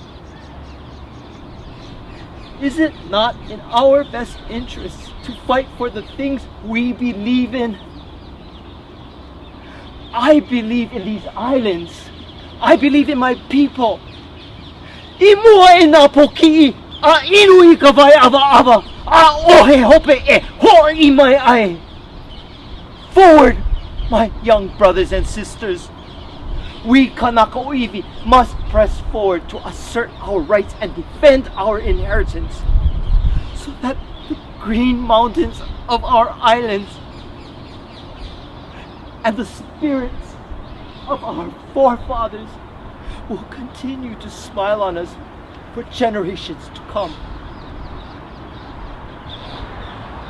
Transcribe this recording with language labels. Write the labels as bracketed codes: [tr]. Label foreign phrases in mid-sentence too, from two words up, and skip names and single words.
[en] Is it not in our best interests to fight for the things we believe in? I believe in these islands. I believe in my people. [haw] Imua e nā poki'i, a inu I ka vai awa, a ohe hope e ho'i mai ai. [en] Forward, my young brothers and sisters. We Kanakaua must press forward to assert our rights and defend our inheritance so that the green mountains of our islands and the spirits of our forefathers will continue to smile on us for generations to come.